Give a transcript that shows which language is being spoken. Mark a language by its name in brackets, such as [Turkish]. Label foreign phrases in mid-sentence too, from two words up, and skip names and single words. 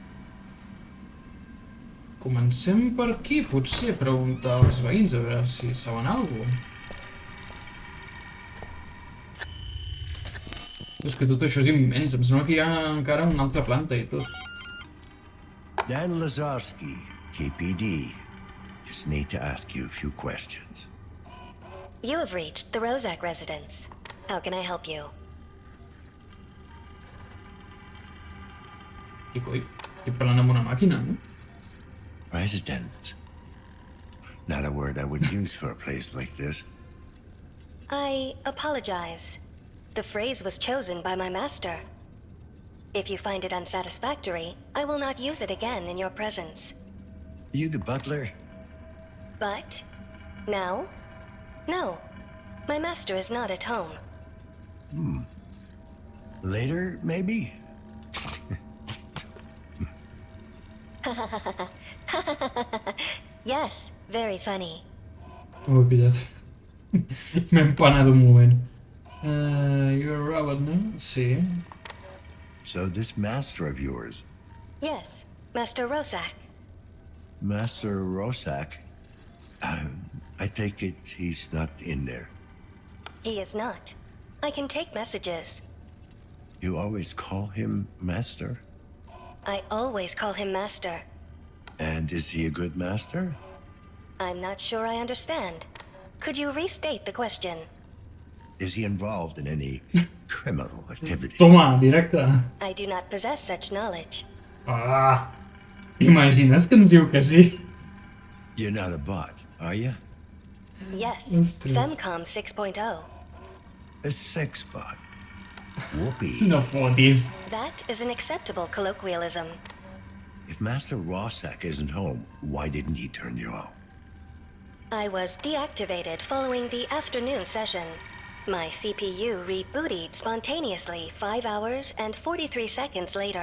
[Catalan] Comencem per aquí, potser preguntar als veïns a veure si saben alguna cosa. És que tot això és immens, em sembla que hi ha encara una altra planta i tot. [English] Dan Lazarski, KPD. Just need to ask you a few questions. You have reached the Rozak residence. How can I help you? [Catalan] I coi, estic parlant amb una màquina, no? [English] Residence. Not a word I would use for a place like this. I apologize. The phrase was chosen by my master. If you find it unsatisfactory, I will not use it again in your presence. You the butler? But... now? No. My master is not at home. Later, maybe? Yes, very funny. [Catalan] Ho he pillat. M'he empanat un moment. [English] You're a robot, no? Sí. So this master of yours, Yes, Master Rozak. Master Rosak, I take it he's not in there. He is not. I can take messages. You always call him Master? I always call him Master. And is he a good master? I'm not sure I understand. Could you restate the question? Is he involved in any criminal activity? [Catalan] Toma, directe. [English] I do not possess such knowledge. Ah! [Catalan] Imagines que ens diu que sí? [English] You're not a bot, are you? Yes, [Catalan] Ostres. [English] Femcom 6.0. A sex bot. Whoopee. [Catalan] No fotis. [English] That is an acceptable colloquialism. If Master Rosak isn't home, why didn't he turn you out? I was deactivated following the afternoon session. My CPU rebooted spontaneously 5 hours and 43 seconds later.